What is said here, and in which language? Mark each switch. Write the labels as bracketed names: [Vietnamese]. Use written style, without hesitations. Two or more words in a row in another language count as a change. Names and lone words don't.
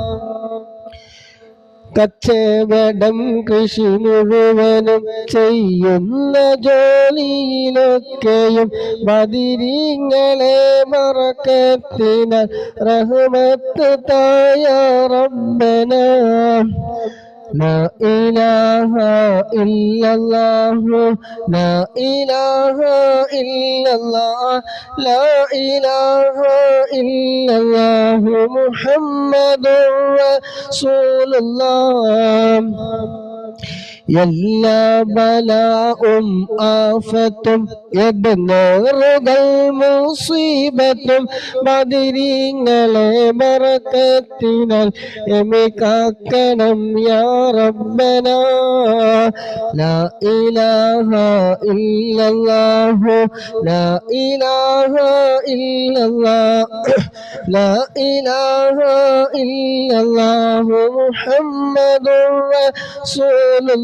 [Malayalam] കച്ചവടം കൃഷി മുഴുവനും ചെയ്യുന്ന ജോലിയിലൊക്കെയും ബദരീങ്ങളെ ബറക്കത്തിനാൽ റഹ്മത്ത് തായ റബ്ബനാ [Arabic] لا إله إلا الله لا إله إلا الله لا إله إلا الله محمد رسول الله. [Malayalam] എല്ലാ ബലാഉം ആഫത്തും എടങ്ങേറുകൾ മുസീബത്തും ബദരീങ്ങളെ ബറക്കത്തിനാൽ എമിക്കാക്കണം [Arabic] يا ربنا لا إله إلا الله لا إله إلا الله لا إله إلا الله محمد رسول الله.